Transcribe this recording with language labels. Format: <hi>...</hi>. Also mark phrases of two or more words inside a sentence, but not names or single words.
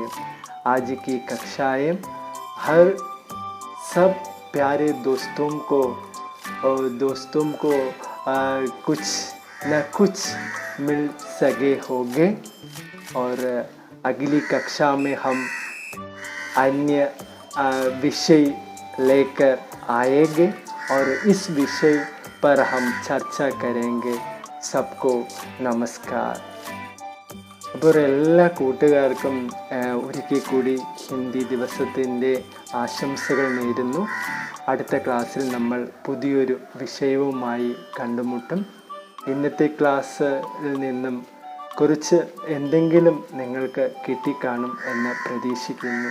<hi>आज की कक्षाएं हर सब प्यारे दोस्तों को कुछ न कुछ मिल सके होंगे और अगली कक्षा में हम अन्य विषय लेकर आएंगे और इस विषय पर हम चर्चा करेंगे. सबको नमस्कार.</hi> <ml>അപ്പോൾ എല്ലാ കൂട്ടുകാർക്കും ഒരിക്കൽ കൂടി ഹിന്ദി ദിവസത്തിൻ്റെ ആശംസകൾ നേരുന്നു. അടുത്ത ക്ലാസ്സിൽ നമ്മൾ പുതിയൊരു വിഷയവുമായി കണ്ടുമുട്ടും. ഇന്നത്തെ ക്ലാസ്സിൽ നിന്നും കുറച്ച് എന്തെങ്കിലും നിങ്ങൾക്ക് കിട്ടിക്കാണും എന്ന് പ്രതീക്ഷിക്കുന്നു.</ml>